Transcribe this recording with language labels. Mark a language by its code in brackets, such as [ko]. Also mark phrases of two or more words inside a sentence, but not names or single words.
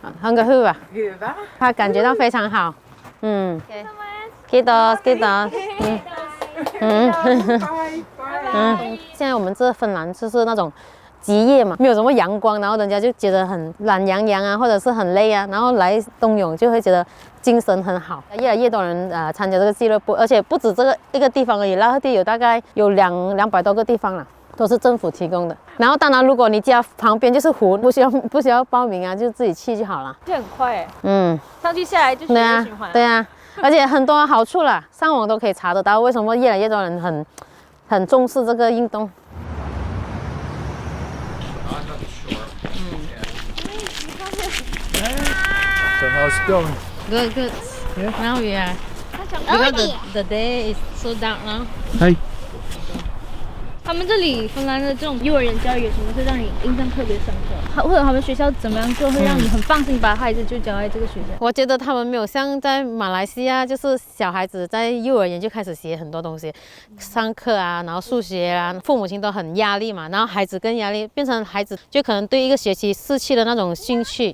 [fi] onko hyvä? Hyvä. [zh] 他感觉到非常好。 [fi] Kiitos, kiitos。 [zh] 现在我们这芬兰就是那种极夜嘛，没有什么阳光，然后人家就觉得很懒洋洋啊，或者是很累啊，然后来冬泳就会觉得精神很好。越来越多人参加这个俱乐部，而且不止这个一个地方而已，拉赫蒂有大概有200多个地方了。都是政府提供的，然后当然，如果你家旁边就是湖，不需要报名啊，就自己去就好了。就很快上去下来就循环。对啊，而且很多好处啦，上网都可以查得到。为什么越来越多人很重视这个运动？ [en] So how's it going? Good, good. Now we are because the day is so dark now. Hey. [zh] 他们这里芬兰的这种幼儿园教育有什么会让你印象特别深刻？或者他们学校怎么样做会让你很放心把孩子就交在这个学校？我觉得他们没有像在马来西亚，就是小孩子在幼儿园就开始学很多东西，上课啊，然后数学啊，父母亲都很压力嘛，然后孩子更压力，变成孩子就可能对一个学期失去了那种兴趣。